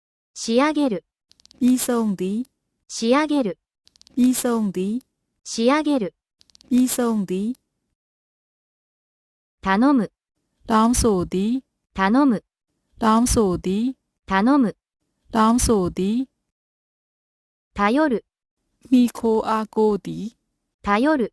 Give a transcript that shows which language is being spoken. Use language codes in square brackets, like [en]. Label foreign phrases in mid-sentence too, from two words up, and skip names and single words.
[ja] 仕上げる。 [my] ပြီးဆုံးသည်。 [ja] 仕上げる。 [my] ပြီးဆုံးသည်。 [ja] 仕上げる。 [my] ပြီးဆုံးသည်。 [ja] 頼む。 [my] တောင်းဆိုသည်。 [ja] 頼む。 [my] တောင်းဆိုသည်。 [ja] 頼む。 [my] တောင်းဆိုသည်。 [ja] 頼る。 [my] မိခိုအားကိုးသည်。 [ja] 頼る。